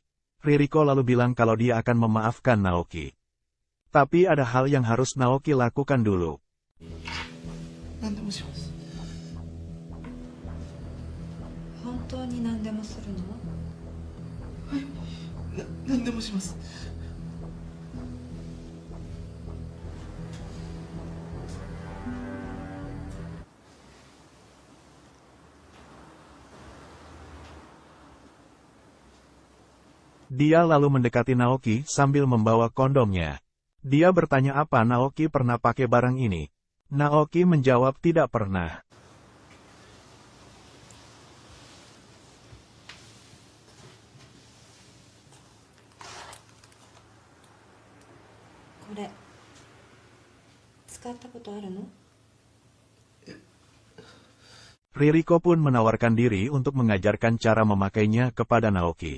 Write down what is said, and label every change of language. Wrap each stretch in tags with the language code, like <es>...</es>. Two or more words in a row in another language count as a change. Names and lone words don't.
<id>Ririko lalu bilang kalau dia akan memaafkan Naoki. Tapi ada hal yang harus Naoki lakukan dulu.</id> <ja>何でもします。本当に何でもするの？何でもします。</ja> <id>Dia lalu mendekati Naoki sambil membawa kondomnya. Dia bertanya apa Naoki pernah pakai barang ini. Naoki menjawab tidak pernah.</id> <ja>Kore, 使ったことあるの?</ja> <id>Ririko pun menawarkan diri untuk mengajarkan cara memakainya kepada Naoki.</id>